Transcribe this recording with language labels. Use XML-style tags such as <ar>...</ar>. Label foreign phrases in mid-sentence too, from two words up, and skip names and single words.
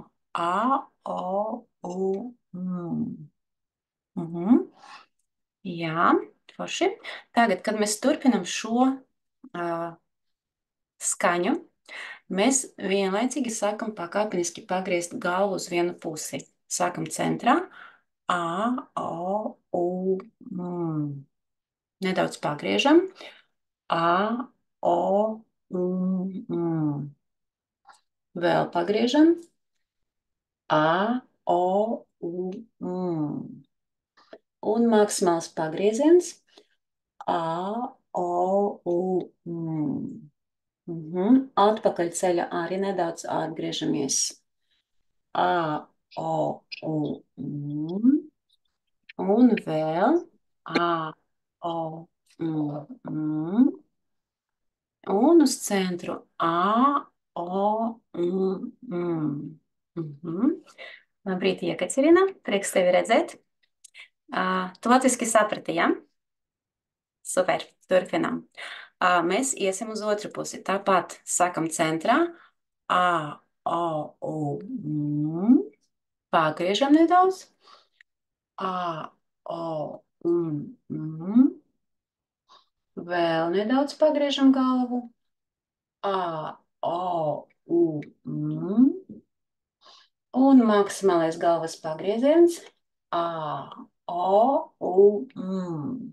<lv>A, O, U, M. Jā, forši. Tagad, kad mēs turpinam šo skaņu, mēs vienlaicīgi sākam pakāpeniski pagriezt galvu uz vienu pusi. Sākam centrā. A, O, U, M. Nedaudz pagriežam. A, O, U, M. Vēl pagriežam. A, O, U, M. Un maksimāls pagrieziens. A, O, U, M. Atpakaļ ceļa arī nedaudz atgriežamies. A, O, U, M. Un vēl A, O, U, M. Un uz centru A, O, U, M. Labrīt, Iekaterina. Prieks tevi redzēt. Tu latviski saprati, ja? Super, turpinām. Mēs iesim uz otru pusi. Tāpat sakam centrā. A, O, U, M. Pagriežam nedaudz. A, O, U, M. Vēl nedaudz pagriežam galvu. A, O, U, M. Un maksimālais galvas pagrieziens. A, O, U, M.</lv>